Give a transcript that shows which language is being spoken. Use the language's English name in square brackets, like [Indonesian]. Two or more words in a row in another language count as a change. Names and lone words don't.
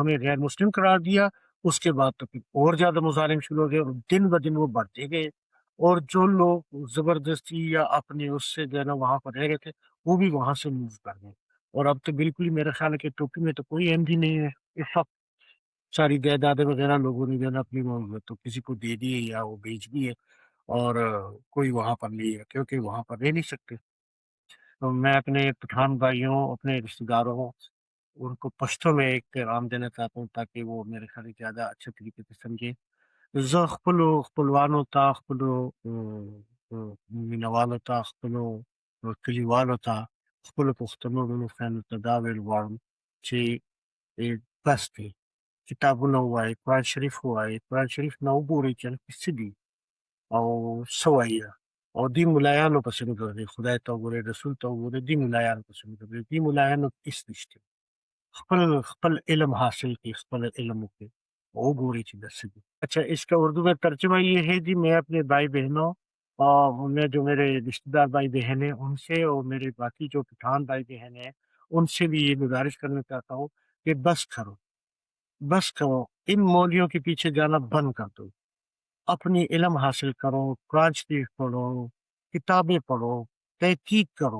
[Urdu] ہمیں غیر مسلم قرار دیا، اس کے بعد تو پھر اور زیادہ مظالم شروع ہو گئے، اور دن بدن وہ بڑھتے گئے، اور جو لوگ زبردستی یا اپنے اس سے جو ہے نا وہاں پر رہ رہے تھے وہ بھی وہاں سے موو کر گئے، اور اب تو بالکل ہی میرا خیال ہے کہ ٹوپی میں تو کوئی احمدی نہیں ہے اس وقت، ساری جائیدادیں وغیرہ لوگوں نے جو ہے نا اپنی وہ تو کسی کو دے دی ہے یا وہ بیچ دی ہے، اور کوئی وہاں پر نہیں ہے کیونکہ وہاں پر رہ نہیں سکتے۔ تو میں اپنے پٹھان بھائیوں، اپنے رشتے داروں، ان کو پشتوں میں ایک پیغام دینا چاہتا ہوں تاکہ وہ میرے خیال سے زیادہ اچھے طریقے سے سمجھیں۔ [Pashto] زه خپلوانو ته، خپلو مینوالو ته، خپلو کلیوالو ته، خپلو پښتنو میلمستیانو ته دا ویل غواړم چې بس دی، کتابونه ووایئ، قرآن شریف ووایئ، قرآن شریف نه وګورئ چې هلته څه دي او څه وایي، او دې ملایانو پسې مه ګرځئ، خدای ته وګورئ، رسول ته وګورئ، دې ملایانو پسې مه ګرځئ، دې ملایانو هېڅ نشته، خپل علم حاصل کړئ، خپل علم وکړئ، وګورئ چې دا څه دي۔ [Urdu] اچھا، اس کا اردو میں ترجمہ یہ ہے جی، میں اپنے بھائی بہنوں اور میں جو میرے رشتہ دار بھائی بہن ہیں ان سے، اور میرے باقی جو پٹھان بھائی بہن ہیں ان سے بھی یہ گزارش کرنا چاہتا ہوں کہ بس کرو ان مولیوں کے پیچھے جانا بند کر دو، اپنی علم حاصل کرو، قرآن شریف پڑھو، کتابیں پڑھو، تحقیق کرو۔